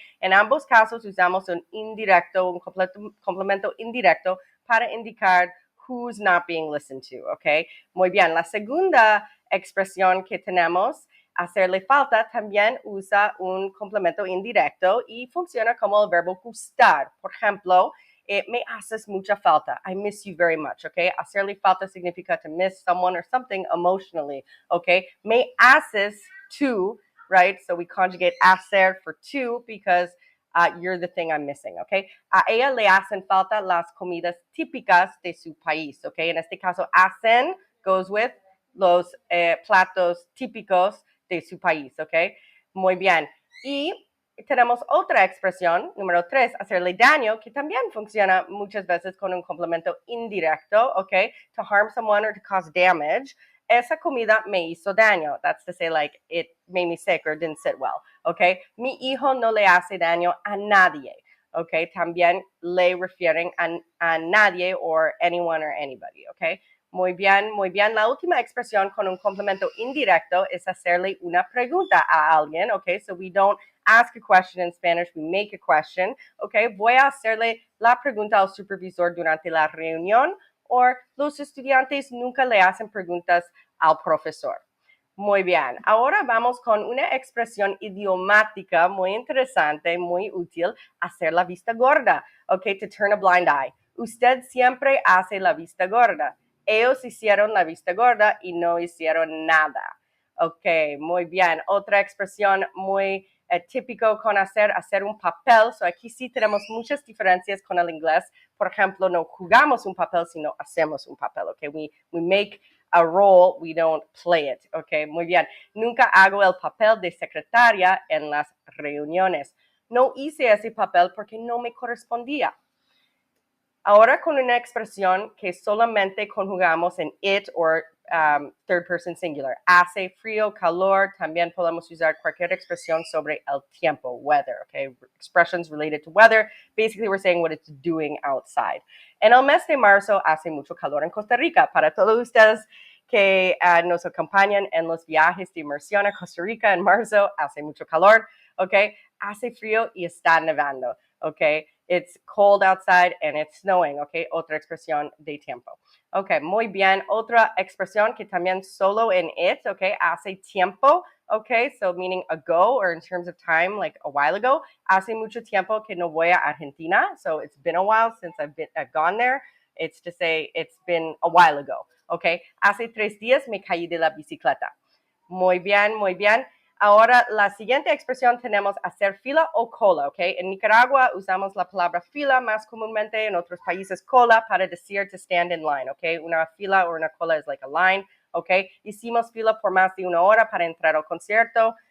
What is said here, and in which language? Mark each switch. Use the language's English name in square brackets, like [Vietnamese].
[Spanish] En ambos casos usamos un indirecto, un complemento indirecto para indicar [English] who's not being listened to, [Spanish] ¿ok? Muy bien, la segunda expresión que tenemos, hacerle falta, también usa un complemento indirecto y funciona como el verbo gustar. Por ejemplo, me haces mucha falta. [English] I miss you very much, okay? [Spanish] Hacerle falta significa [English] to miss someone or something emotionally, okay? [Spanish] Me haces tú, [English] right? So we conjugate hacer for tú because you're the thing I'm missing, okay? [Spanish] A ella le hacen falta las comidas típicas de su país, okay? En este caso, hacen [English] goes with [Spanish] los platos típicos de su país, okay? Muy bien. Y tenemos otra expresión, número 3, hacerle daño, que también funciona muchas veces con un complemento indirecto, ¿ok? [English] To harm someone or to cause damage. [Spanish] Esa comida me hizo daño. [English] That's to say, like, it made me sick or didn't sit well, ¿ok? [Spanish] Mi hijo no le hace daño a nadie, ¿ok? También le refieren a nadie [English] or anyone or anybody, [Spanish] ¿ok? Muy bien, muy bien. La última expresión con un complemento indirecto es hacerle una pregunta a alguien, ¿ok? [English] So we don't ask a question in Spanish, we make a question, ¿ok? [Spanish] Voy a hacerle la pregunta al supervisor durante la reunión o los estudiantes nunca le hacen preguntas al profesor. Muy bien, ahora vamos con una expresión idiomática muy interesante, muy útil, hacer la vista gorda, ¿ok? [English] To turn a blind eye. [Spanish] Usted siempre hace la vista gorda. Ellos hicieron la vista gorda y no hicieron nada. Ok, muy bien. Otra expresión muy típico con hacer un papel. So aquí sí tenemos muchas diferencias con el inglés. Por ejemplo, no jugamos un papel, sino hacemos un papel. [English] Ok, we make a role, we don't play it. [Spanish] Ok, muy bien. Nunca hago el papel de secretaria en las reuniones. No hice ese papel porque no me correspondía. Ahora con una expresión que solamente conjugamos en [English] it or third person singular. [Spanish] Hace, frío, calor. También podemos usar cualquier expresión sobre el tiempo, weather, okay? [English] Expressions related to weather. Basically, we're saying what it's doing outside. [Spanish] En el mes de marzo hace mucho calor en Costa Rica. Para todos ustedes que nos acompañan en los viajes de inmersión a Costa Rica en marzo, hace mucho calor, okay? Hace frío y está nevando, okay? [English] It's cold outside and it's snowing, okay? [Spanish] Otra expresión de tiempo. Okay, muy bien. Otra expresión que también solo en it, okay? Hace tiempo, okay? [English] So meaning ago or in terms of time, like a while ago. [Spanish] Hace mucho tiempo que no voy a Argentina. [English] So it's been a while since I've gone there. It's to say it's been a while ago, okay? [Spanish] Hace 3 días me caí de la bicicleta. Muy bien, muy bien. Ahora, la siguiente expresión tenemos hacer fila o cola, ¿ok? En Nicaragua usamos la palabra fila más comúnmente, en otros países cola para decir [English] to stand in line, [Spanish] ¿ok? Una fila o una cola es [English] like a line, [Spanish] ¿ok? Hicimos fila por más de 1 hora para entrar al concierto.